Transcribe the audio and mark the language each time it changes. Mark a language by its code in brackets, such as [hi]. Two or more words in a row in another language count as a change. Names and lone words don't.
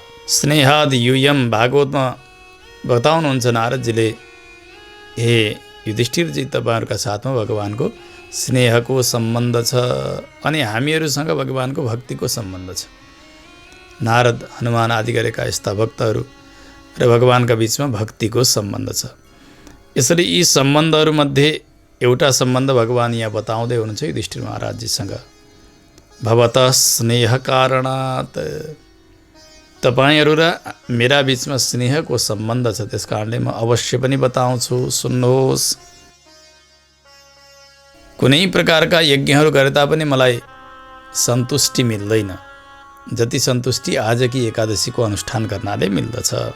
[sa] स्नेहादि यूयम [ne] भागवतमा बताउनुहुन्छ नारदजीले, हे युधिष्ठिरजी, तपाईहरुका साथमा भगवानको स्नेहको सम्बन्ध छ अनि हामीहरूसँग भगवानको भक्तिको सम्बन्ध छ। नारद, हनुमान आदि गरेका यस्ता भक्तहरू र भगवानका बीचमा भक्तिको सम्बन्ध छ। यसरी यी सम्बन्धहरूमध्ये एउटा सम्बन्ध भगवान यहाँ बताउँदै हुनुहुन्छ युधिष्ठिर महाराजजीसँग। [sa] भवतः स्नेह कारणात्, [ne] तपाईहरु र मेरा बीचमा स्नेहको सम्बन्ध छ, त्यसकारणले म अवश्य पनि बताउँछु, सुन्नुहोस्। कुनै प्रकारका यज्ञहरू गरे तापनि मलाई सन्तुष्टि मिल्दैन, जति सन्तुष्टि आजकी एकादशीको अनुष्ठान गर्नाले मिल्दछ।